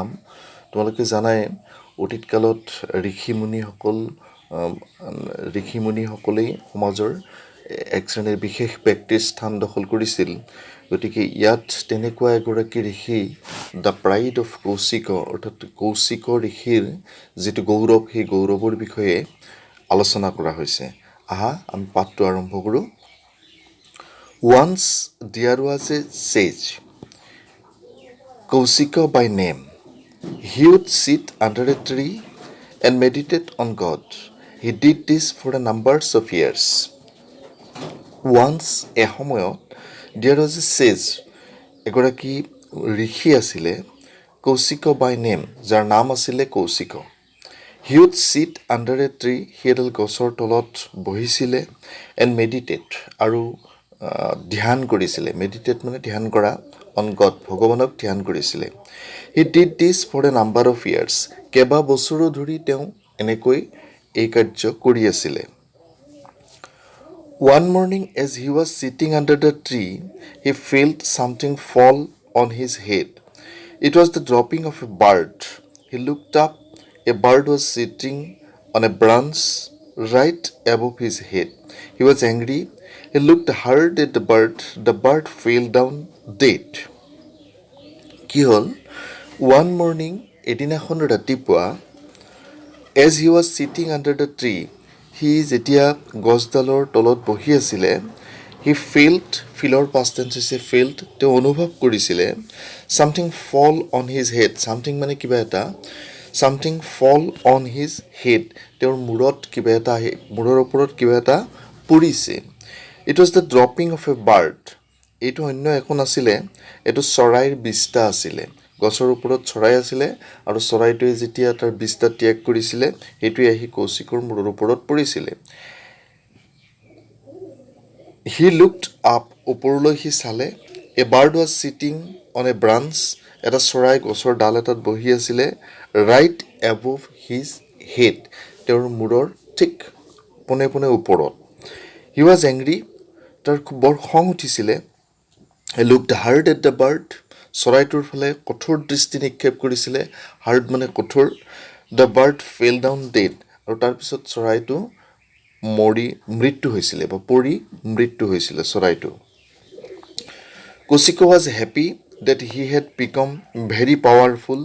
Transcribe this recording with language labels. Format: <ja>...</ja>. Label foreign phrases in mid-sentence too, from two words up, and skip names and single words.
<as>তোমালোকে জানাই অতীত কালত ঋষিমুনিসকলেই সমাজৰ এক শ্ৰেণীৰ বিশেষ ব্যক্তিৰ স্থান দখল কৰিছিল। গতিকে ইয়াত তেনেকুৱা এগৰাকী ঋষি,</as> <en>the pride of Kaushik,</en> <as>অৰ্থাৎ কৌশিক ঋষিৰ যিটো গৌৰৱ, সেই গৌৰৱৰ বিষয়ে আলোচনা কৰা হৈছে। আহা আমি পাঠটো আৰম্ভ কৰোঁ।</as> <en>Once there was a sage, Kusiko by name. He would sit under a tree and meditate on God. He did this for a number of years. Once, এসময়ত, there was a sage,</en> <as>এগৰাকী ঋষি আছিলে, কৌশিক</as> <en>by name,</en> <as>যাৰ নাম আছিলে কৌশিক।</as> <en>He would sit under a tree,</en> <as>সি এডাল গছৰ তলত বহিছিলে,</as> <en>and meditate,</en> <as>আৰু ধ্যান কৰিছিলে। meditate মানে ধ্যান কৰা,</as> <en>on God,</en> <as>ভগৱানক ধ্যান কৰিছিলে।</as> <en>He did this for a number of years,</en> <as>কেইবা বছৰো ধৰি তেওঁ এনেকৈ এই কাৰ্য কৰি আছিলে।</as> <en>One morning as he was sitting under the tree, he felt something fall on his head. It was the dropping of a bird. He looked up. A bird was sitting on a branch right above his head. He was angry. He looked hard at the bird. The bird fell down dead.</en> <as>কি হ'ল?</as> <en>One morning,</en> <as>এদিনাখন ৰাতিপুৱা,</as> <en>as he was sitting under the tree,</en> <as>সি যেতিয়া গছডালৰ তলত বহি আছিলে,</as> <en>he felt, ফিলৰ past tense হৈছে felt,</en> <as>তেওঁ অনুভৱ কৰিছিলে,</as> <en>something fall on his head, something</en> <as>মানে কিবা এটা,</as> <en>something fall on his head,</en> <as>তেওঁৰ মূৰত কিবা এটা, মূৰৰ ওপৰত কিবা এটা পৰিছে।</as> <en>It was the dropping of a bird.</en> <as>এইটো অন্য একো নাছিলে, এইটো চৰাইৰ বিষ্টা আছিলে। গছৰ ওপৰত চৰাই আছিলে আৰু চৰাইটোৱে যেতিয়া তাৰ বিষ্টা ত্যাগ কৰিছিলে, সেইটোৱে আহি কৌশিকৰ মূৰৰ ওপৰত পৰিছিলে।</as> <en>He looked up,</en> <as>ওপৰলৈ সি চালে।</as> <en>A bird was sitting on a branch,</en> <as>এটা চৰাই গছৰ ডাল এটাত বহি আছিলে,</as> <en>right above his head,</en> <as>তেওঁৰ মূৰৰ ঠিক পোনে পোনে ওপৰত।</as> <en>He was angry,</en> <as>তাৰ বৰ খং উঠিছিলে।</as> <en>He looked hard at the bird,</en> <as>চৰাইটোৰ ফালে কঠোৰ দৃষ্টি নিক্ষেপ কৰিছিলে, হাৰ্ড মানে কঠোৰ।</as> <en>The bird fell down dead,</en> <as>আৰু তাৰপিছত চৰাইটো মৃত্যু হৈছিলে বা পৰি মৃত্যু হৈছিলে চৰাইটো।</as> <en>Kusiko was happy that he had become very powerful.</en>